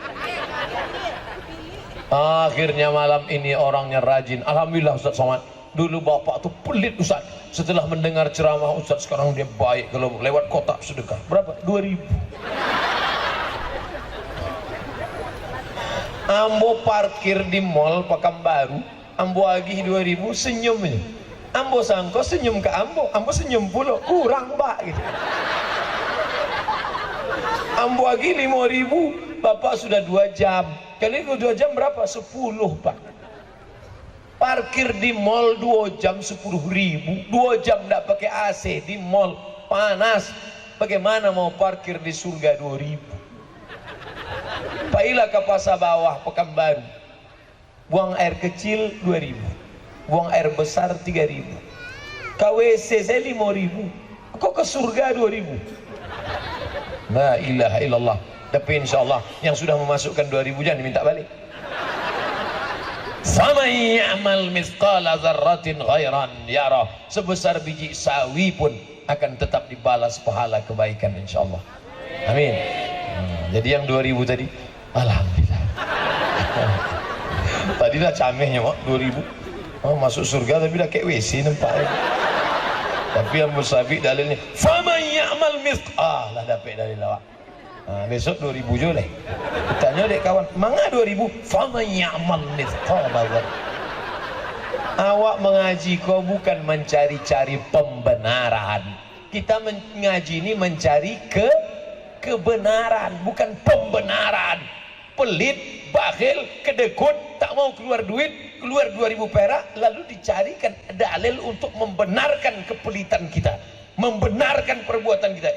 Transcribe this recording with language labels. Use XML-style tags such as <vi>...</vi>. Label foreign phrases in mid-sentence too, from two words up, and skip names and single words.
<id>Akhirnya malam ini orangnya rajin. Alhamdulillah Ustaz Somad. Dulu bapak tuh pelit Ustaz. Setelah mendengar ceramah Ustaz, sekarang dia baik. Kalau lewat kotak sedekah berapa?</id> <min>2.000. Ambo parkir di mall Pekanbaru, ambo agih 2.000, senyumnya. Ambo sangko senyum ke ambo senyum pula, kurang mbak gitu. Ambo agih 5.000,</min> <id>bapak sudah 2 jam. Kali itu 2 jam berapa? 10 pak. Parkir di mall 2 jam 10.000, 2 jam tidak pakai AC di mall panas. Bagaimana mau parkir di surga 2.000? Pailah ke pasar bawah Pekanbaru, buang air kecil 2.000, buang air besar 3.000, KWC saya 5.000, kok ke surga 2.000?</id> <ar>لا إله إلا الله.</ar> <id>Tapi insyaallah yang sudah memasukkan 2.000 jangan diminta balik.</id> <ar>فمن يعمل مثقال ذرة خيرا يره,</ar> <id>sebesar biji sawi pun akan tetap dibalas pahala kebaikan insyaallah. Amin. Jadi yang 2.000 tadi, alhamdulillah.</id> <min>Tadi dah camehnya mak 2.000.</min> <id>Oh, masuk surga tapi dah kayak WC nampaknya. Tapi yang musabik dalilnya,</id> <ar>فمن يعمل مثقال,</ar> <min>dapat dalil awak.</min> <ms>Besok 2.000 je lah. Tanya dek kawan, mana 2.000?</ms> <ar>فمن يعمل مثقال.</ar> <min>Awak mengaji kau bukan mencari-cari pembenaran.</min> <id>Kita mengaji ini mencari kebenaran, bukan pembenaran. Pelit, bakhil, kedekut, tak mau keluar duit, keluar 2.000 perak, lalu dicarikan dalil untuk membenarkan kepelitan kita, membenarkan perbuatan kita.</id>